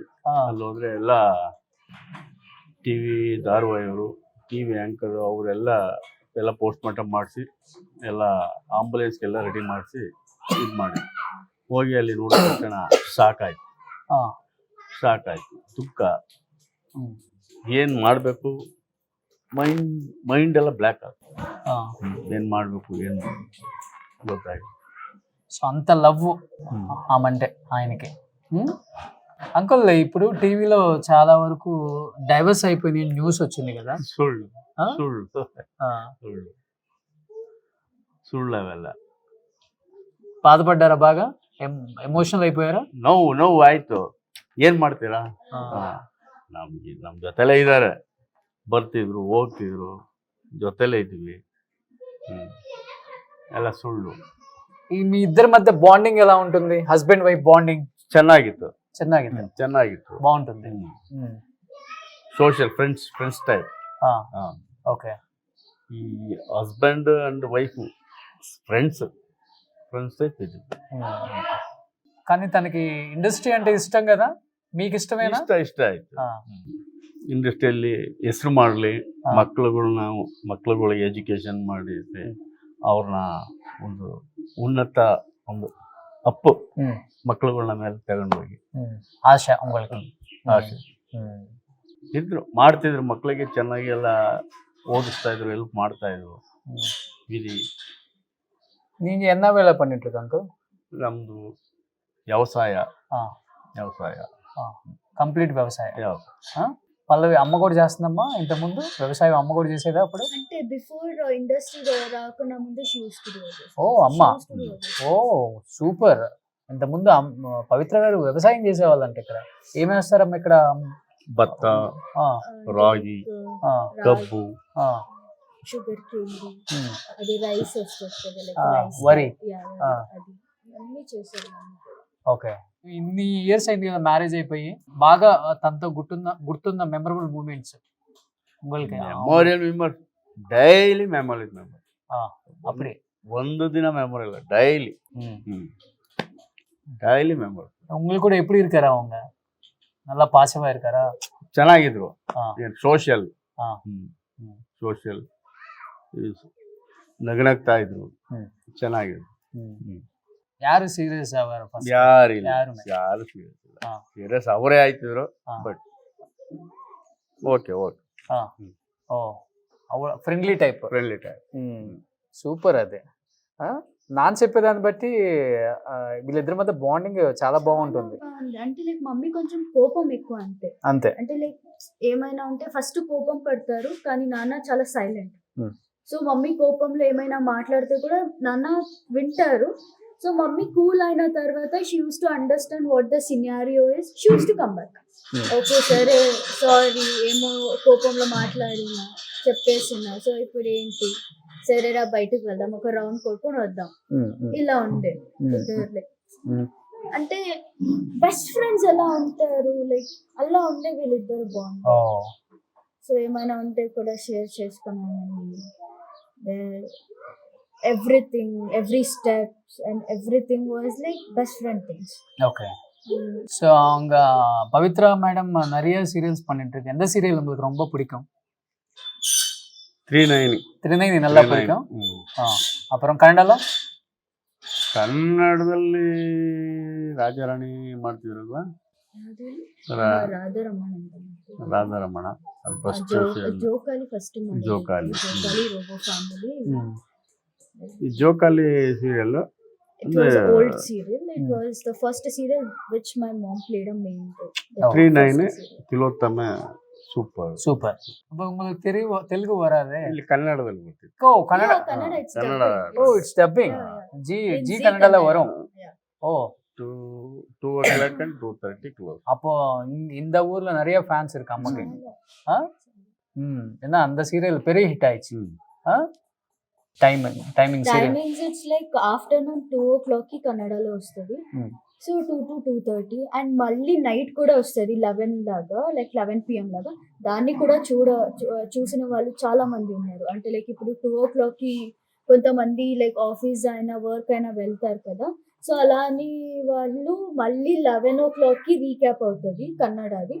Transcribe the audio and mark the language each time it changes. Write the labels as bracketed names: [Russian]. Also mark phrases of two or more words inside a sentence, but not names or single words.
[Kannada] ಅಲ್ಲಿ ಹೋದ್ರೆ ಎಲ್ಲ ಟಿ ವಿ ಧಾರಾವಾಹಿಯವರು, ಟಿ ವಿ ಆ್ಯಂಕರು ಅವರೆಲ್ಲ ಪೋಸ್ಟ್ ಮಾರ್ಟಮ್ ಮಾಡಿಸಿ ಎಲ್ಲ ಆಂಬುಲೆನ್ಸ್ಗೆಲ್ಲ ರೆಡಿ ಮಾಡಿಸಿ ಇದು ಮಾಡಿ ಹೋಗಿ ಅಲ್ಲಿ ನೋಡಿದ ತಕ್ಷಣ ಸಾಕಾಯ್ತು. ದುಃಖ, ಏನು ಮಾಡಬೇಕು, ಮೈಂಡ್ ಎಲ್ಲ ಬ್ಲ್ಯಾಕ್ ಆಗ್ತದೆ. ಏನು ಮಾಡಬೇಕು ಏನು ಗೊತ್ತಾಗಿ. [Telugu] సో అంత లవ్ ఆమంటే ఆయనకి. అంకుల్ ఇప్పుడు టీవీలో చాలా వరకు డైవర్స్ అయిపోయిన న్యూస్ వచ్చింది కదా? [Kannada] ಸುಳ್ಳು ಅವೆಲ್ಲ. [Telugu] బాధపడ్డారా బాగా? ఎమోషనల్ అయిపోయారా? [Kannada] ನೋವು ಆಯ್ತು. ಏನು ಮಾಡ್ತೀರಾ, ನಮ್ಮ ಜೊತೆಲೇ ಇದ್ದಾರೆ, ಬರ್ತಿದ್ರು ಹೋಗ್ತಿದ್ರು, ಜೊತೆಲೇ ಇದ್ವಿ. ಎಲ್ಲ ಸುಳ್ಳು. [Telugu] ఈ మీ ఇద్దరి మధ్య బాండింగ్ ఎలా ఉంటుంది? హస్బెండ్ వైఫ్ బాండింగ్ [Kannada] ಚೆನ್ನಾಗಿತ್ತು. [Telugu] బాగుంటుంది. [English] social friends type. [Telugu] ఓకే. ఈ [English] husband and wife friends type [Telugu] ఇది. కానీ తనకి ಇಂಡಸ್ಟ್ರಿ అంటే ఇష్టం కదా, మీకు ఇష్టమేనా? [Kannada] ಇಷ್ಟ ಆಯ್ತು. ಇಂಡಸ್ಟ್ರಿಯಲ್ಲಿ ಹೆಸರು ಮಾಡಲಿ, ಮಕ್ಕಳುಗಳಿಗೆ ಎಜುಕೇಶನ್ ಮಾಡಿ ಅವ್ರನ್ನ ಒಂದು ಉನ್ನತ ಒಂದು ಅಪ್ಪು ಮಕ್ಕಳುಗಳನ್ನ ಮೇಲೆ ತಗೊಂಡೋಗಿ [Tamil] ಆಶಾ உங்களுக்கு [Kannada] ಆಸೆ ಇದ್ರು, ಮಾಡ್ತಿದ್ರು, ಮಕ್ಕಳಿಗೆ ಚೆನ್ನಾಗಿ ಎಲ್ಲ ಓದಿಸ್ತಾ ಇದ್ರು, ಹೆಲ್ಪ್ ಮಾಡ್ತಾ ಇದ್ರು. ಇದು [Tamil] நீங்க என்ன வேலை பண்ணிட்டு இருக்க அங்கிள்? [Kannada] ನಮ್ದು వ్యవసాయ [Telugu] ఆ, వ్యవసాయ కంప్లీట్ వ్యవసాయం. వ్యవసాయం. పల్లవి అమ్మ కూడా చేస్తుందమ్మా ఇంత ముందు వ్యవసాయం అమ్మ కూడా చేసేదా అప్పుడు? అంటే బిఫోర్ ఇండస్ట్రీ రాకుండా ముందు షూస్ ఓ అమ్మ, ఓ సూపర్. ఇంత ముందు పవిత్ర గారు వ్యవసాయం చేసేవాళ్ళంట. ఇక్కడ ఏమి వేస్తారమ్మ ఇక్కడ? [Kannada] ಭತ್ತ, [Telugu] ఆ, రాగి, ఆ, కబ్బు, ఆ, [English] sugar cane, ఉమ్, [Telugu] అది రైస్ వస్తుంది లైక్ ఆ, రైస్ వరి. ఆ. అది అన్ని చేశారు. ఓకే. ఇన్ని ఇయర్స్ అయింది కదా మ్యారేజ్ అయిపోయి, బాగా తనతో గుర్తున్న [English] memorable moments [Telugu] உங்களுக்கு? [English] memorial memory, daily memory memory. [Telugu] అప్పుడే [Kannada] ಒಂದು ದಿನ ಮೆಮೊರಿ ಇಲ್ಲ, [English] daily daily memory. [Tamil] உங்களுக்கு கூட எப்படி இருக்காரு அவங்க? நல்லா பாசமா இருக்காரா? [Kannada] ಚೆನ್ನಾಗಿದ್ರು. ಆ. ಸೋಷಿಯಲ್ ಆ. ಸೋಷಿಯಲ್ ನಗನಗ್ತಾ ಇದ್ರು, ಚೆನ್ನಾಗಿದ್ರು. ಯಾರು ಸೀರಿಯಸ್ ಆಗಾರ? ಯಾರಿಲ್ಲ, ಯಾರು ಯಾರು ಸೀರಿಯಸ್ ಇಲ್ಲ. ಆ. ಸೀರಿಯಸ್ ಅವರೇ ಆಯ್ತಿದ್ರು, ಆ. [English] but okay okay [Telugu] ఓ అవ [English] friendly type. friendly type. [Telugu] సూపర్. అదే నాన్న చెప్పేదాన్ని బట్టి వీళ్ళిద్దరి మధ్య బాండింగ్ చాలా బాగుంటుంది. అంటే లైక్ మమ్మీ కొంచెం కోపం ఎక్కువ అంతే. అంతే. అంటే లైక్ ఏమైనా ఉంటే ఫస్ట్ కోపం పడతారు, కానీ నాన్న చాలా సైలెంట్. Hmm. సో మమ్మీ కోపంలో ఏమైనా మాట్లాడితే కూడా నాన్న వింటారు. సో మమ్మీ కూల్ అయిన తర్వాత [English] she used to understand what the scenario is, she used to come back. [Telugu] ఓకే సరే, సారీ, ఏమో కోపంలో మాట్లాడినా చెప్పేసినా, సో ఇప్పుడు ఏంటి, సరేరా బయటకు వెళ్దాం, ఒక రౌండ్ కొట్టుకొని వద్దాం, ఇలా ఉండే ఇద్దరు. అంటే [English] best friends [Telugu] ఎలా ఉంటారు, లైక్ అలా ఉండే వీళ్ళిద్దరు బాగుంది. సో ఏమైనా ఉంటే కూడా షేర్ చేసుకున్నాను. [English] everything, every steps and everything was like best friend things. [Tamil] ஓகே. ஸோ அவங்க பவித்ரா மேடம் நிறைய சீரியல்ஸ் பண்ணிட்டு இருக்கு. எந்த சீரியல் உங்களுக்கு ரொம்ப பிடிக்கும்? 39 நல்லா பிடிக்கும். அப்புறம் கன்னடல? [Kannada] ಕನ್ನಡದಲ್ಲಿ ರಾಜಾರಾಣಿ ಮಾಡ್ತಿದ್ರಲ್ವಾ, [Telugu] రాధారమణ [Kannada] ರಾಧಾರಮಣ. [Telugu] జోకాలి ఫస్ట్ జోకాలి. రోబో ఫ్యామిలీ. [Kannada] ಈ ಜೋಕಾಲಿ ಸೀರಿಯಲ್ [English] It was an old serial. It was the first serial which my mom played a main role. [Kannada] 39 ತಿಲೋತ್ತಮ ಸೂಪರ್. [Tamil] சூப்பர். அப்போ உங்களுக்கு தெலுங்கு வராதே? [Kannada] ಇಲ್ಲಿ ಕನ್ನಡದಲ್ಲಿ ಬರ್ತಿತ್ತು. [Tamil] ஓ கன்னட. [English] Kannada, it's [Kannada] ಕನ್ನಡ. [English] dubbing. ஓ it's dubbing. In [Tamil] ஜி [English] Zee [Tamil] கன்னடல [English] Kannada. [Tamil] வரும். [English] Yeah. [Tamil] ஓ [English] 2 o'clock and 2:30 close. [Tamil] அப்போ இந்த ஊர்ல நிறைய ஃபேன்ஸ் இருக்கு அம்மாக்கு. ஏன்னா அந்த சீரியல் பெரிய ஹிட் ஆயிடுச்சு. [Telugu] టైమింగ్ సీరియల్ [English] Timings it's like afternoon 2 o'clock [Telugu] కి కన్నడలో వస్తుంది. సో 2 to 2:30 అండ్ మళ్ళీ నైట్ కూడా వస్తుంది 11 లాగా, లైక్ 11 PM లాగా. దాన్ని కూడా చూసిన వాళ్ళు చాలా మంది ఉన్నారు. అంటే లైక్ ఇప్పుడు 2 o'clock కి కొంతమంది లైక్ ఆఫీస్ అయినా వర్క్ అయినా వెళ్తారు కదా, సో అలా అని వాళ్ళు మళ్ళీ 11 o'clock కి రీక్యాప్ అవుతుంది కన్నడది.